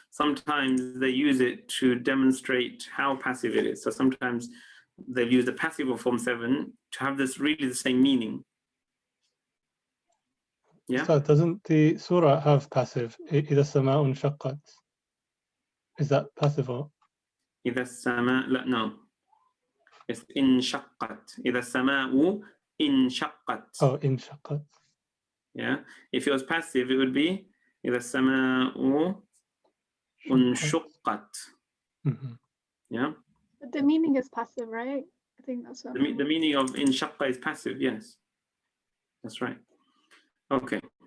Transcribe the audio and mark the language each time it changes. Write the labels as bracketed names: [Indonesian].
[English] Sometimes they use it to demonstrate how passive it is. So sometimes they'll use the passive of form 7 to have this really the same meaning. Yeah. So doesn't the surah have passive? [Arabic] إِذَا السَّمَاءُ انشَقَّتْ. [English] Is that passive or? [Arabic] إِذَا السَّمَاءُ, [English] no. It's inshaqqat. [Arabic] إِذَا السَّمَاءُ inshaqqat. [English] Oh, inshaqqat. Yeah. If it was passive, it would be [Arabic] إِذَا السَّمَاءُ [English] unshaqqat. Yeah. But the meaning is passive, right? I think that's what The meaning of inshaqqa is passive, yes. That's right. Okay.